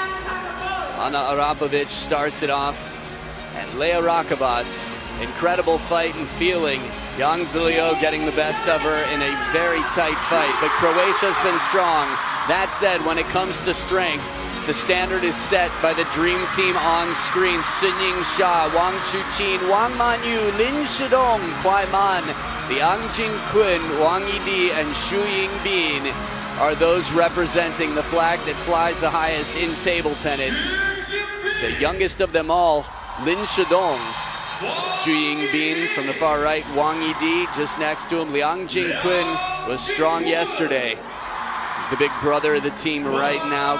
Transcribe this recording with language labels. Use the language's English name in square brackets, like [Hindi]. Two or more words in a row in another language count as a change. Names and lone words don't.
[English] Hana Arapovic starts it off, and Arapovic, incredible fight and feeling. Yang Zilio getting the best of her in a very tight fight, but Croatia's been strong. That said, when it comes to strength, the standard is set by the dream team on screen. Sun Ying-sha, Wang Chuqin, Wang Manyu, Lin Shidong, Kwai Man, Liang Jingqun, Wang Yidi, and Xu Yingbin are those representing the flag that flies the highest in table tennis. The youngest of them all, Lin Shidong. Xu Yingbin from the far right, Wang Yidi just next to him. Liang Jingqun was strong yesterday. He's the big brother of the team right now.